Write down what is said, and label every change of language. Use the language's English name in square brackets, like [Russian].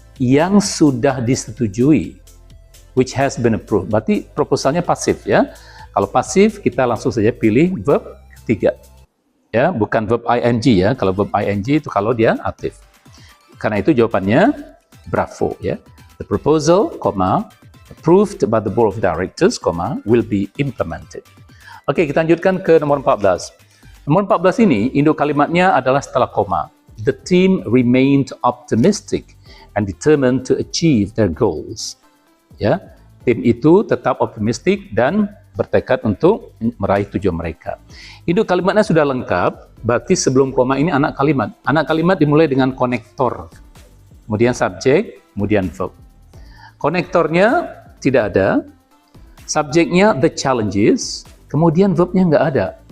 [Indonesian] yang sudah disetujui, [English] which has been approved. [Indonesian] Berarti proposalnya pasif ya. Kalau pasif kita langsung saja pilih verb ketiga. Ya, bukan verb ing ya. Kalau verb ing itu kalau dia aktif. Karena itu jawabannya bravo ya. [English] The proposal, approved by the board of directors, will be implemented. [Indonesian] Oke, kita lanjutkan ke nomor 14. Nomor 14 ini induk kalimatnya adalah setelah koma. [English] The team remained optimistic and determined to achieve their goals. [Indonesian] Ya, tim itu tetap optimistik dan bertekad untuk meraih tujuan mereka. Induk kalimatnya sudah lengkap, berarti sebelum koma ini anak kalimat. Anak kalimat dimulai dengan konektor, kemudian subjek, kemudian verb. Konektornya tidak ada, subjeknya the challenges, kemudian verbnya nggak ada.